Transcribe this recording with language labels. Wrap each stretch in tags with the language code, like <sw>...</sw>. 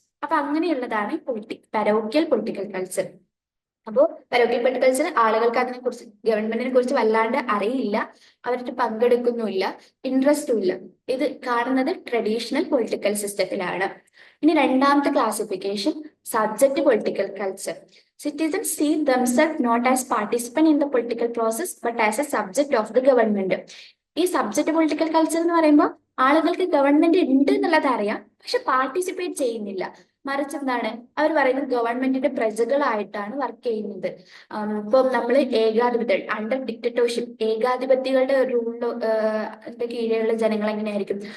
<ml>അപ്പൊ അങ്ങനെയുള്ളതാണ് പരോക്കിയൽ political culture. അപ്പോൾ പരോക്കിയൽ political culture ആളുകൾക്ക് അതിനെ കുറിച്ച് ഗവൺമെന്റിനെ കുറിച്ച് വല്ലാണ്ട് അറിയില്ല, അവർക്ക് പങ്കെടുക്കുന്നുമില്ല, ഇൻട്രസ്റ്റും ഇല്ല. ഇത് കാണുന്നത് ട്രഡീഷണൽ പൊളിറ്റിക്കൽ സിസ്റ്റത്തിലാണ്. ഇനി രണ്ടാമത്തെ classification subject political culture.</ml> <en>Citizens see themselves not as participant in the political process but as a subject of the government.</en> <ml>ഈ സബ്ജക്റ്റ് പൊളിറ്റിക്കൽ കൾച്ചർ എന്ന് പറയുമ്പോൾ ആളുകൾക്ക് ഗവൺമെന്റ് ഉണ്ട് എന്നുള്ളത് അറിയാം, പക്ഷെ പാർട്ടിസിപ്പേറ്റ് ചെയ്യുന്നില്ല. മറിച്ച് എന്താണ് അവർ പറയുന്നത്, ഗവൺമെന്റിന്റെ പ്രജകളായിട്ടാണ് വർക്ക് ചെയ്യുന്നത്. ഇപ്പം നമ്മൾ ഏകാധിപത്യം, അണ്ടർ ഡിക്റ്റേറ്റർഷിപ്പ്, ഏകാധിപത്യങ്ങളുടെ റൂളിന്റെ കീഴിലുള്ള ജനങ്ങൾ എങ്ങനെയായിരിക്കും?</ml>